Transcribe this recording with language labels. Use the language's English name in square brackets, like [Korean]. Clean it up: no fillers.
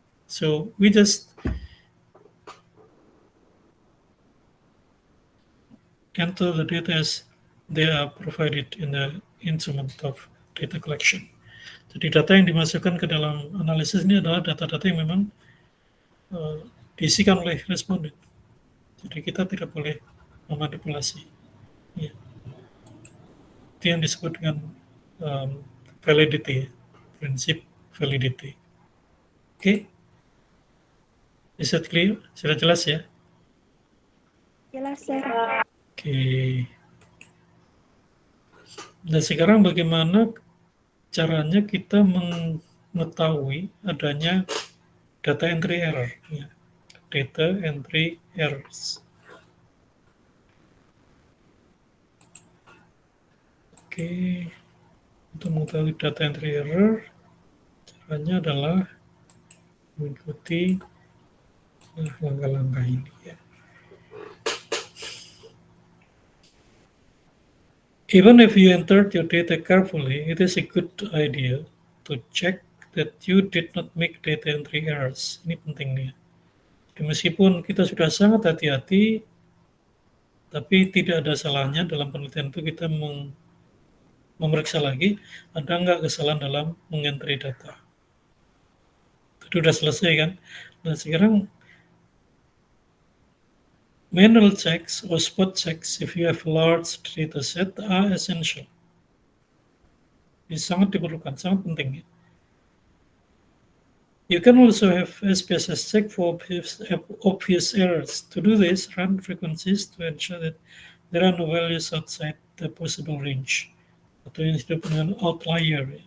[English] So we just enter the data as they are provided in the instrument of data collection. [Indonesian] Jadi data yang dimasukkan ke dalam analisis ini adalah data-data yang memang diisikan oleh responden. Jadi kita tidak boleh memanipulasi. Ya. Itu yang disebut dengan validity, prinsip validity. [English] Oke? Is that clear? [Indonesian] Sudah jelas ya? Jelas, Sir. Oke. Nah sekarang bagaimana caranya kita mengetahui adanya data entry error? Ya. [English] Data entry errors. [Indonesian] Oke. Untuk mengetahui data entry error, caranya adalah mengikuti langkah-langkah ini ya. [English] Even if you entered your data carefully, it is a good idea to check that you did not make data entry errors. [Indonesian] Ini penting nih. Jadi meskipun kita sudah sangat hati-hati, tapi tidak ada salahnya dalam penelitian itu kita memeriksa lagi ada nggak kesalahan dalam mengentry data. Itu sudah selesai kan? Nah sekarang [English] manual checks or spot checks if you have large data set are essential. [Indonesian] Ini sangat diperlukan, sangat penting. [English] You can also have SPSS check for obvious errors. To do this, run frequencies to ensure that there are no values outside the possible range. [Indonesian] Atau yang disebut dengan outlier.